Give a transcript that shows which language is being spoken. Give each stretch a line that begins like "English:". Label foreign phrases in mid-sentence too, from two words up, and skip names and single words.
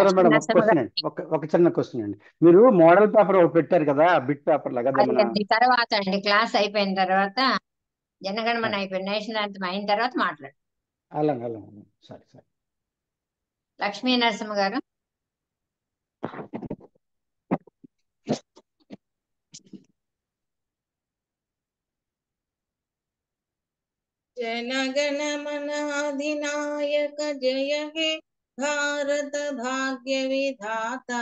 Telugu: లక్ష్మీ మేడం, ఒక నరసింహ క్వశ్చన్ గారు, అండి, ఒక చిన్న క్వశ్చన్ అండి. మీరు మోడల్ పేపర్ ఒకటి పెట్టారు కదా, బిట్ పేపర్ లాగా, అదే మన అది తర్వాత అండి, క్లాస్ అయిపోయిన తర్వాత, జనగణమన అయిపోయిన నేషనల్ అంతం అయిన తర్వాత మాట్లాడు. అలాగే సరే సరే. లక్ష్మీ నరసింహ గారు.
Bangla: जनगण मन अधिनायक जय हे भारत भाग्य विधाता.